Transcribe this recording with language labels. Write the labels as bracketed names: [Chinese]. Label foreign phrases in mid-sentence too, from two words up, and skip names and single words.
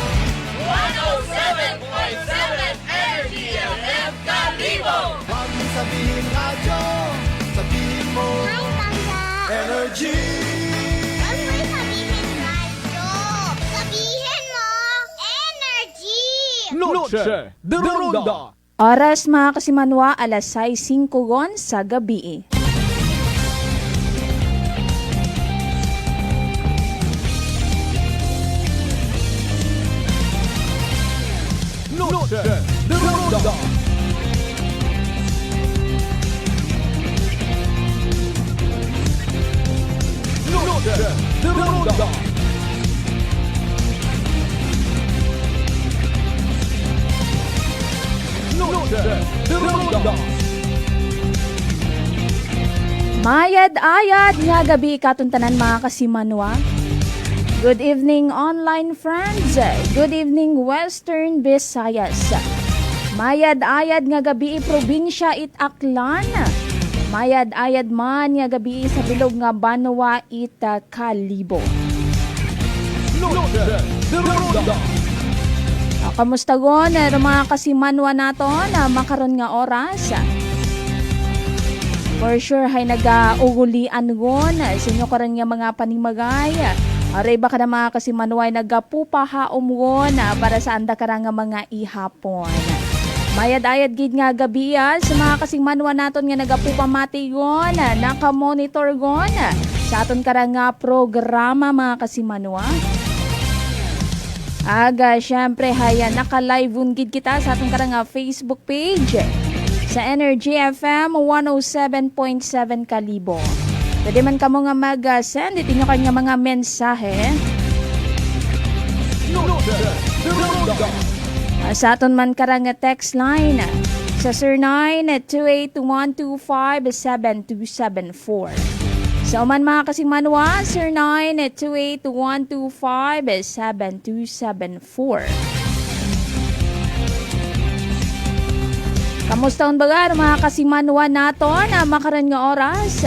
[Aklanon] 107.7 Energy FM Kalibo. [Filipino] Huwag mong sabihin radyo, sabihin mo Ay, tanda. Energy. Huwag mo sabihin radyo. Sabihin mo, energy. [Aklanon] Noche de Ronda. Oras mga kasimanwa, alas 6:05 sa gabi. Noche de Ronda. Noche de Ronda. Noche de Ronda. Mayad-ayad nga gabi katuntanan mga kasimanwa. [English] Good evening online friends. Good evening Western Visayas. [Aklanon] Mayad-ayad nga gabi probinsya it Aklan. Mayad-ayad man nga gabi sa bilog nga Banwa it Kalibo. Noche de Ronda. Kamusta gon mga kasimanwa naton makaron nga oras? [English] For sure [Aklanon] hay nag-ugulian gon sa inyo karon nga mga panimagay. Aray baka na mga kasimanway nagapupahaom gon para sa anda karang nga mga ihapon. Mayad-ayad gid nga gabi sa mga kasimanwa naton nga nagapupamati gon, nakamonitor gon sa aton karang nga programa mga kasimanwa. Aga, syempre, haya, naka-live gid kita sa atong karang Facebook page sa Energy FM 107.7 Kalibo. Pwede man kamo nga mag-send itinyo kanya mga mensahe. Noche de Ronda. Sa aton man karang text line sa 0928-125-7274. Sa uman mga kasimanwa, 0928-125-7274. Kamusta ang baga mga kasimanwa naton na makaran nga oras?